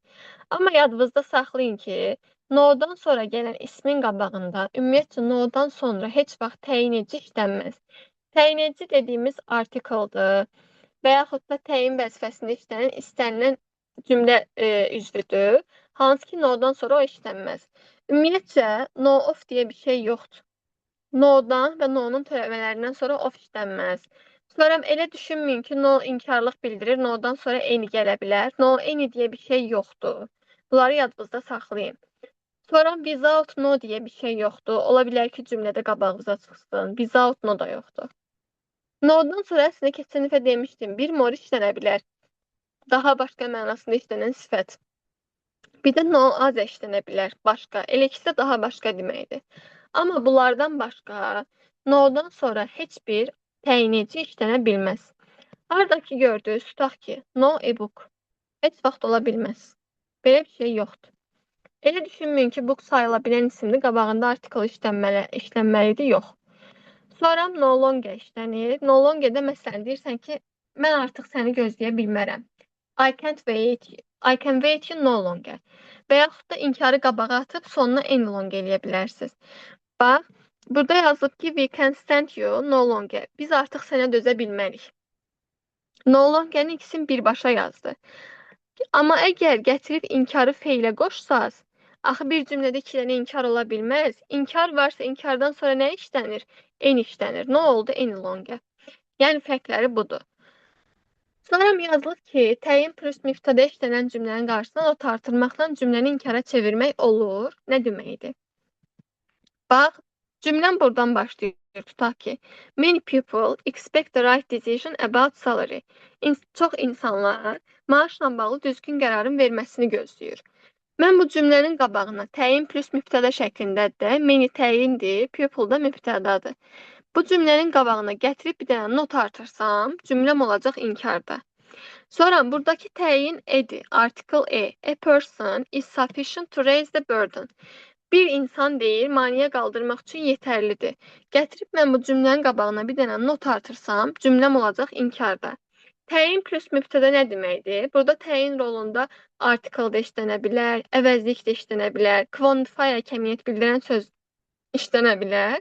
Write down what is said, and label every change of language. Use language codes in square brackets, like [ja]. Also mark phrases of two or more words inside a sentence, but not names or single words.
[az] Amma yadınızda saxlayın ki, no'dan sonra gələn ismin qabağında ümumiyyətcə no'dan sonra heç vaxt təyin edici işlənməz. Təyin edici dediyimiz artikeldir, və yaxud da təyin vəzifəsində işlənən istənilən cümlə üzvüdür. Hansı ki, no-dan sonra o işlənməz. Ümumiyyətcə, no-of deyə bir şey yoxdur. No-dan və no-nun törəmələrindən sonra of işlənməz. Sonra elə düşünməyin ki, no inkarlıq bildirir, no-dan sonra any gələ bilər. [en] No, any [az] deyə bir şey yoxdur. Bunları yadınızda saxlayın. Sonra [en] without no [az] deyə bir şey yoxdur. Ola bilər ki, cümlədə qabağınıza çıxsın. [en] Without no [az] da yoxdur. No-dan sonra əslində keçən dəfə demişdim, bir more işlənə bilər. Daha başqa mənasında işlənən sifət. Bir də no az işlənə bilər, başqa. Elə ikisi də daha başqa deməkdir. Amma bunlardan başqa no-dan sonra heç bir təyinici işlənə bilməz. Haradakı gördüyünüz, tutaq ki, [en] no e-book. [az] Heç vaxt ola bilməz. Belə bir şey yoxdur. Elə düşünməyin ki, book sayıla bilən isimdir, qabağında article işlənməlidir, yox. Sonra [en] no longer [az] işlənir. No longer'də məsələn deyirsən ki, mən artıq səni gözləyə bilmərəm. [en] I can't wait. I can wait you no longer. [az] Və yaxud da inkarı qabağa atıb sonuna [en] any longer [az] eləyə bilərsiniz. Bax, burada yazılıb ki, [en] we can stand you no longer. [az] Biz artıq sənə dözə bilmərik. [en] No longer'in [az] ikisini birbaşa yazdı. Amma əgər gətirib inkarı feilə qoşsaz, axı bir cümlədə iki dənə inkar ola bilməz. İnkar varsa inkardan sonra nə işlənir? Any işlənir. Nə oldu? [en] Any longer. [az] Yəni fərqləri budur. Sonra yazılır ki, təyin plus mübtədə işlənən cümlənin qarşısına not artırmaqla cümləni inkara çevirmək olur. Nə deməkdir? Bax, cümləm buradan başlayır. Tutaq ki, [en] many people expect the right decision about salary. [az] Çox insanlar maaşla bağlı düzgün qərarın verməsini gözləyir. Mən bu cümlənin qabağına təyin plus mübtədə şəklindədir. Many təyindir, people da mübtədadır. Bu cümlənin qabağına gətirib bir dənə not artırsam, cümləm olacaq inkarda. Sonra buradakı təyin edir, article e. [en] A person is sufficient to raise the burden. [az] Bir insan deyir, maneə qaldırmaq üçün yetərlidir. Gətirib mən bu cümlənin qabağına bir dənə not artırsam, cümləm olacaq inkarda. Təyin plus mübtədə nə deməkdir? Burada təyin rolunda article da işlənə bilər, əvəzlik də işlənə bilər, quantifier kəmiyyət bildirən söz işlənə bilər.